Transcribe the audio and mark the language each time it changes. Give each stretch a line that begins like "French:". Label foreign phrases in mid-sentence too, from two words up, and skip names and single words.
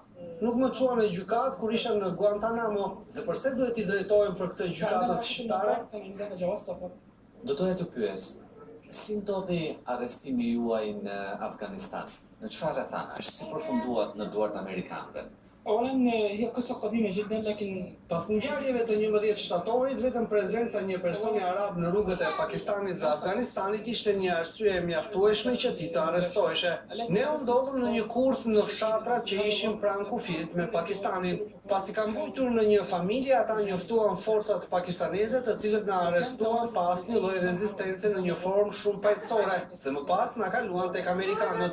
Albanian: Nuk më çuan në gjykatë kur isha në Guantanamo, dhe pse duhet t'i drejtohem për këtë gjykatës shqiptare? Do doja të pyes, si ndodhi arrestimi juaj në Afganistan? Në çfarë rrethanash? Si përfunduat në duart amerikanëve?
Arabic: أولا هي قصة قديمة جدا لكن.
Albanian: Pas ngjarjeve të 11 shtatorit, vetëm prezenca një personi arab në rrugët e Pakistanit dhe Afganistanit ishte një arsye e mjaftueshme që ti të arrestoheshe. Ne u ndodhëm në një kurth në fshatrat që ishin pranë kufirit me Pakistanin. Pasi ka mbujtur në një familje, ata njoftuan forcat pakistaneze, të cilët na arrestuan pa asnjë lloj rezistence në një formë shumë paqësore, dhe më pas na kaluan tek amerikanët.